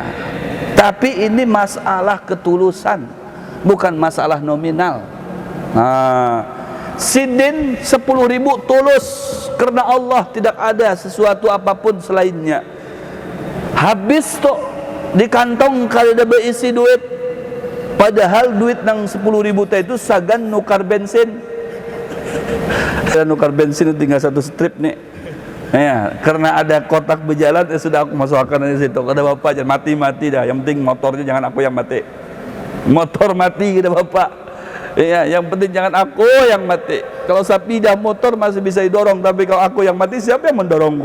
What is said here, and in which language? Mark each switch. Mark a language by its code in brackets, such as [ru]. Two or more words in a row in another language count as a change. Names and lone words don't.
[id] Tapi ini masalah ketulusan, bukan masalah nominal. Sidin 10.000 tulus karena Allah, tidak ada sesuatu apapun selainnya. Habis tuh di kantong kalau ada berisi duit, Padahal duit nang 10.000 teh itu sagan nukar bensin. Nukar bensin tinggal satu strip nih. Ya, karena ada kotak berjalan, sudah aku masukkan di situ. Kata bapak, jangan mati dah. Yang penting motornya jangan aku yang mati. Motor mati, kata bapak. Ya, yang penting jangan aku yang mati. Kalau sapi dah motor masih bisa didorong, tapi kalau aku yang mati, siapa yang mendorong kok?